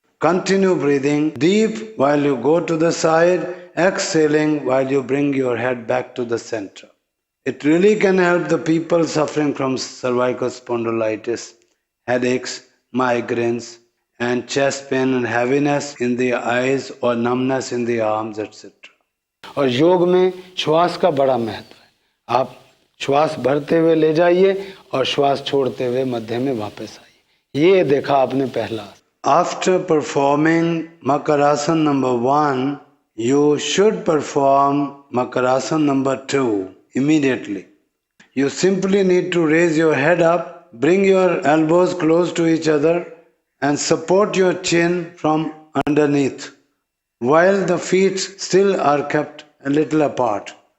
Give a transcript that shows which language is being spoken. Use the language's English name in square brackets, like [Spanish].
[English] Continue breathing deep while you go to the side, exhaling while you bring your head back to the center. It really can help the people suffering from cervical spondylitis, headaches, migraines, and chest pain and heaviness in the eyes or numbness in the arms, etc. [Hindi] और योग में श्वास का बड़ा महत्व है. आप श्वास भरते हुए ले जाइए और श्वास छोड़ते हुए मध्य में वापस आइए. ये देखा आपने पहला. [English] After performing Makarasana number 1, you should perform Makarasana number 2 immediately. You simply need to raise your head up, bring your elbows close to each other and support your chin from underneath while the feet still are kept a little apart.